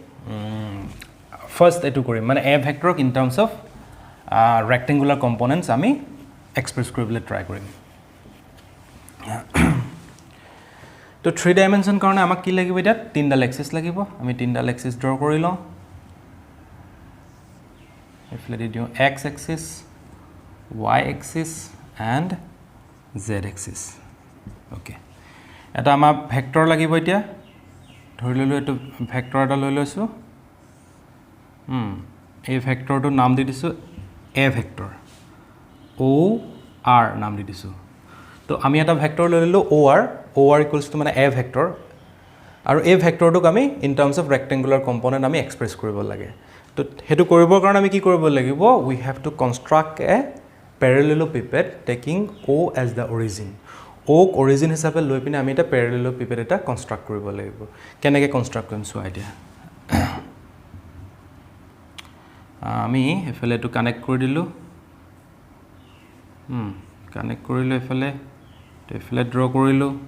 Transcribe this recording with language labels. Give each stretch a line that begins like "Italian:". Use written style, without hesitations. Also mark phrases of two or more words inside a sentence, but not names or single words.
Assamese: ফাৰ্স্ট এটো কৰিম মানে a ভেক্টৰ
English: in terms of rectangular components
Assamese: আমি এক্সপ্ৰেছ কৰিবলৈ ট্ৰাই কৰিম তো 3 ডাইমেনশন কাৰণে আমাক কি লাগিব এটা তিনডাল এক্সিস লাগিব আমি তিনডাল এক্সিস ড্ৰ কৰি লওঁ এফলে দিও
English: x axis y axis and z axis
Assamese: ওকে এটা আমাৰ ভেক্টৰ লাগিব এতিয়া ধৰি ললো এটো ভেক্টৰ এটা লৈ লৈছো এই ভেক্টৰটো নাম দি দিছো a ভেক্টৰ o r নাম দি দিছো তো আমি এটা ভেক্টৰ লৈ ললো
English: or equals to
Assamese: মানে a ভেক্টৰ আৰু এই ভেক্টৰটোক আমি
English: in terms of rectangular component
Assamese: আমি এক্সপ্ৰেছ কৰিব লাগে তো হেতু কৰিবৰ কাৰণে আমি কি কৰিব লাগিব
English: we have to construct a parallelepiped taking o as the origin
Assamese: o origin হিচাপে লৈ পিনে আমি এটা parallelepiped এটা কনস্ট্ৰাক্ট কৰিব লাগিব কেনেকৈ কনস্ট্ৰাক্ট কৰিম
English: so idea
Assamese: আমি এফালে
English: to connect
Assamese: কৰি দিলো কানেক্ট কৰিলো এফালে ড্ৰ কৰিলো